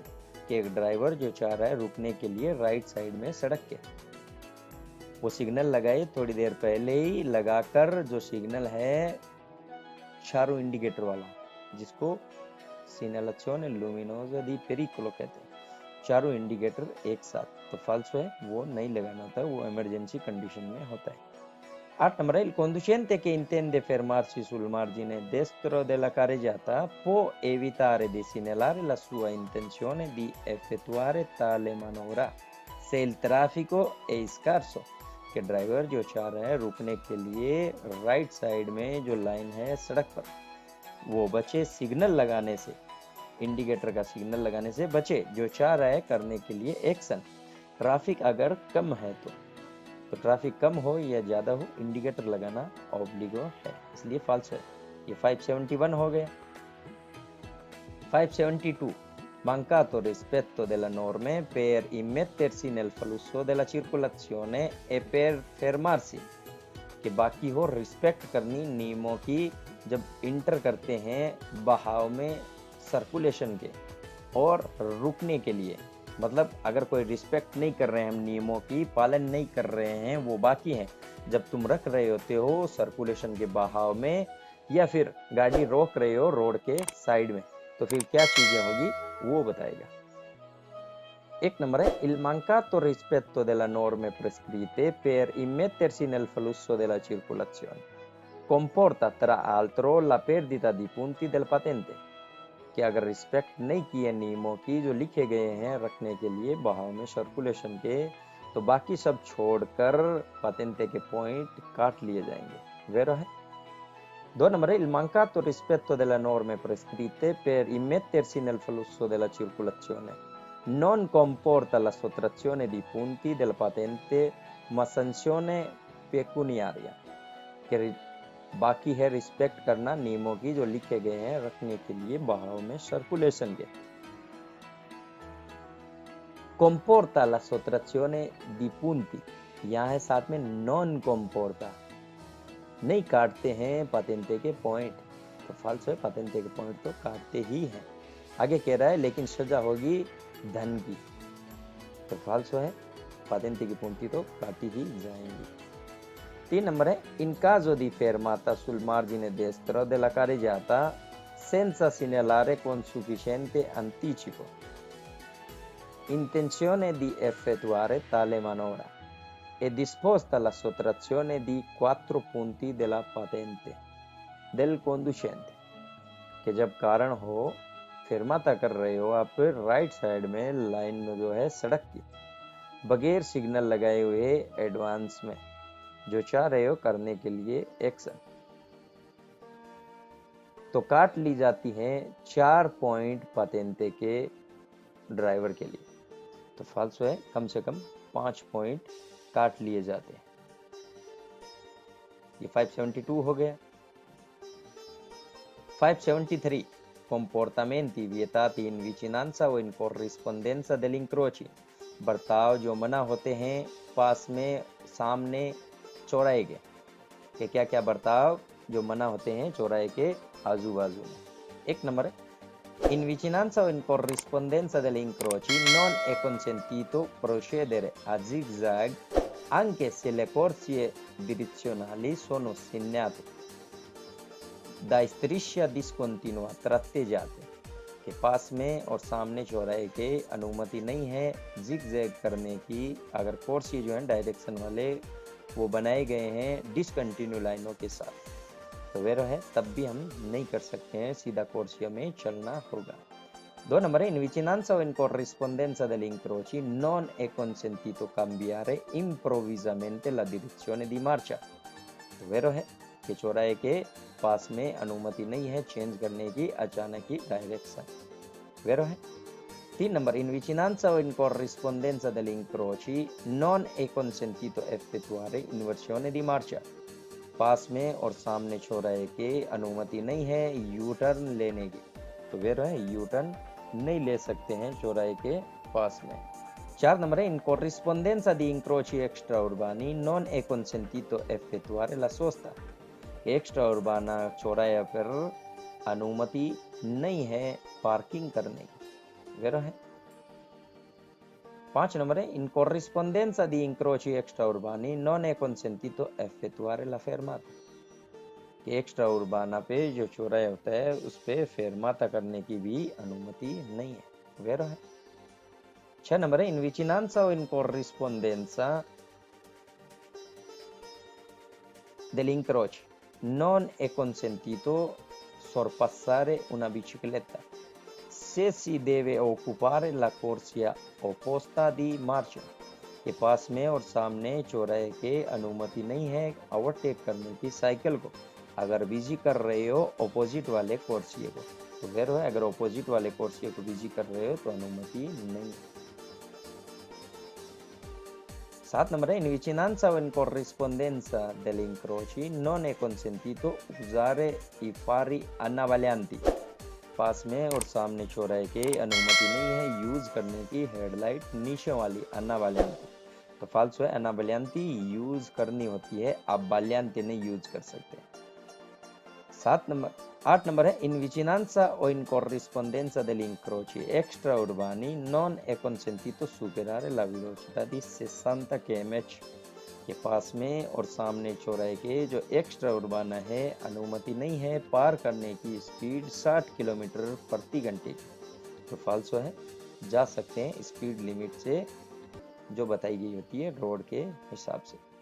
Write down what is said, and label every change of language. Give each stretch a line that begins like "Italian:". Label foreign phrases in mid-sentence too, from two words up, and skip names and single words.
Hindi: कि एक ड्राइवर जो चाह रहा है रुकने के लिए
English: right side
Hindi: में सड़क के, वो सिग्नल लगाए थोड़ी देर पहले ही लगाकर, जो सिग्नल है चारों इंडिकेटर वाला, जिसको
Italian: segnalazione luminosa di pericolo
Hindi: कहते हैं, चारों इंडिकेटर एक साथ। तो फाल्सो है, वो नहीं लगाना होता है, वो
English: emergency condition
Hindi: में होता है। आठ नंबर है
Italian: il conducente che intende fermarsi sul margine destro della carreggiata può evitare di segnalare la sua intenzione di effettuare tale manovra se il traffico è scarso।
Hindi: कि ड्राइवर जो चाह रहा है रुकने के लिए
English: right side
Hindi: में जो लाइन है सड़क पर, वो बचे सिग्नल लगाने से, इंडिकेटर का सिग्नल लगाने से बचे जो चाह रहा है करने के लिए एक्शन। ट्रैफिक अगर कम है तो ट्रैफिक कम हो या ज़्यादा हो इंडिकेटर लगाना ऑब्लिगो है, इसलिए फाल्स है। ये 571 हो गया।
Italian: 572 mancato rispetto delle norme per immettersi nel flusso della circolazione e per fermarsi।
Hindi: कि बाकी हो रिस्पेक्ट करनी नियमों की जब इंटर करते हैं बहाव में सर्कुलेशन के, और रुकने के लिए, मतलब अगर कोई रिस्पेक्ट नहीं कर रहे हैं, हम नियमों की पालन नहीं कर रहे हैं, वो बाकी हैं, जब तुम रख रहे होते हो सर्कुलेशन के बहाव में या फिर गाड़ी रोक रहे हो रोड के साइड में, तो फिर क्या चीजें होगी वो बताएगा। एक नंबर है
Italian: il mancato rispetto delle norme prescritte per immettersi nel flusso della circolazione comporta tra l'altro la perdita di punti del patente।
Hindi: कि अगर रिस्पेक्ट नहीं किए नियमों की जो लिखे गए हैं रखने के लिए बहाव में सर्कुलेशन के, तो बाकी सब छोड़कर patente के पॉइंट काट लिए जाएंगे। वेरो है 2 नंबर है
Italian: il mancato rispetto delle norme prescritte per immettersi nel flusso della circolazione non comporta la sottrazione di punti della patente ma sanzione pecuniaria।
Hindi: कि बाकी है रिस्पेक्ट करना नियमों की जो लिखे गए हैं रखने के लिए बहाव में सर्कुलेशन के।
Italian: comporta la sottrazione di punti,
Hindi: यहाँ है साथ में
Italian: non comporta,
Hindi: नहीं काटते हैं पातेंते के पॉइंट, तो फाल्स है, पातेंते के पॉइंट तो काटते ही हैं। आगे कह रहा है लेकिन सजा होगी धन की, तो फाल्स है, पातेंते की punti तो काटी ही जाएंगी। 3 नंबर है
Italian: in caso di fermata sul margine destro della carreggiata senza segnalare con sufficiente anticipo intenzione di effettuare tale manovra è disposta la sottrazione di 4 punti della patente del conducente।
Hindi: कि जब कारण हो फिरमाता कर रहे हो आप
English: right side
Hindi: में लाइन में जो है सड़क की, बगैर सिग्नल लगाए हुए एडवांस में जो चाह रहे हो करने के लिए एक्शन, तो काट ली जाती हैं 4 पॉइंट पातेंते के ड्राइवर के लिए, तो फाल्सो है, कम से कम 5 पॉइंट काट लिए जाते हैं। ये 572 हो गया।
Italian: 573 comportamenti vietati in vicinanza o in corrispondenza degli incroci,
Hindi: बर्ताव जो मना होते हैं पास में सामने चौराहे के, कि क्या क्या बर्ताव जो मना होते हैं चौराहे के आजू बाजू में।
Italian: 1 नंबर in vicinanza o in corrispondenza degli incroci non è consentito procedere a zigzag anche se le corsie direzionali sono segnate da striscia discontinua tratteggiate,
Hindi: के पास में और सामने चौराहे के अनुमति नहीं है जिग-जैग करने की अगर कोर्सी जो है डायरेक्शन वाले वो बनाए गए हैं डिसकंटिन्यू लाइनों के साथ, तो वेरो है तब भी हम नहीं कर सकते हैं, सीधा कोर्सिया में चलना होगा। 2 नंबर है
Italian: in vicinanza o in corrispondenza degli incroci non è consentito cambiare improvvisamente la direzione di marcia,
Hindi: तो वेरो है कि चौराहे के पास में अनुमति नहीं है चेंज करने की अचानक ही डायरेक्शन, वेरो है। 3 नंबर
Italian: in vicinanza o in corrispondenza degli incroci non è consentito effettuare inversione di marcia,
Hindi: पास में और सामने चौराहे के अनुमति नहीं है
English: U-turn
Hindi: लेने की, तो वेरो है
English: U-turn
Hindi: नहीं ले सकते हैं चौराहे के पास में। 4 नंबर है
Italian: in corrispondenza di incroci extraurbani non è consentito effettuare la sosta, extra urbana
Hindi: चौराहे पर अनुमति नहीं है पार्किंग करने की, वेरो है। 5 नंबर है
Italian: in corrispondenza di incroci extraurbani non è consentito effettuare la fermata,
Hindi: कि
Italian: extra urbana
Hindi: पे जो चौराहे होता है उस पे फेरमाता करने की भी अनुमति नहीं है, वेरो है। 6 नंबर है
Italian: in vicinanza o in corrispondenza degli incroci non è consentito sorpassare una bicicletta se si deve occupare la corsia opposta di marcia,
Hindi: के पास में और सामने चौराहे के अनुमति नहीं है ओवरटेक करने की साइकिल को अगर बिजी कर रहे हो ऑपोजिट वाले कोर्सिये को, तो वेरो है अगर ऑपोजिट वाले कोर्सिये को बिजी कर रहे हो तो अनुमति नहीं। 7 नंबर है
Italian: in vicinanza o in corrispondenza degli incroci non è consentito usare i fari annavalianti,
Hindi: पास में और सामने चौराहे के अनुमति नहीं है यूज करने की हेडलाइट नीचे वाली अन्नावालियांती, तो फाल्सो है अन्नावालियांती यूज करनी होती है, आप बालियांती नहीं यूज कर सकते। 8 नंबर है
Italian: in vicinanza o in corrispondenza degli incroci extraurbani non è consentito superare la velocità di 60 km/h,
Hindi: के पास में और सामने चौराहे के जो
Italian: extra urbana
Hindi: है अनुमति नहीं है पार करने की स्पीड 60 किलोमीटर प्रति घंटे की, तो फाल्सो है जा सकते हैं
English: speed limit
Hindi: से जो बताई गई होती है रोड के हिसाब से।